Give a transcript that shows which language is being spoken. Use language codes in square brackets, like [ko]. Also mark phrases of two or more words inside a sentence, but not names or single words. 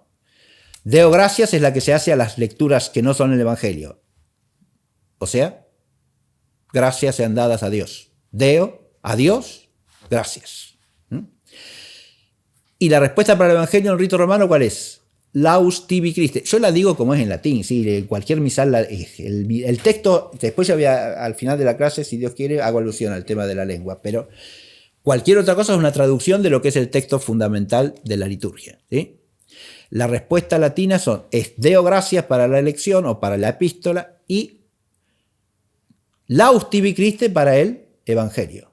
[la] Deo gracias [es] es la que se hace a las lecturas que no son el Evangelio. O sea, gracias sean dadas a Dios. Deo, a Dios, gracias. Y la respuesta para el Evangelio en el rito romano, ¿cuál es? [la] Laus tibi Christe. [es] Yo la digo como es en latín, ¿sí? Cualquier misal, el texto, después ya voy al final de la clase, si Dios quiere, hago alusión al tema de la lengua, pero cualquier otra cosa es una traducción de lo que es el texto fundamental de la liturgia, ¿sí? La respuesta latina es [la] Deo gracias [es] para la elección o para la epístola y [la] Laus tibi Christe [es] para el Evangelio.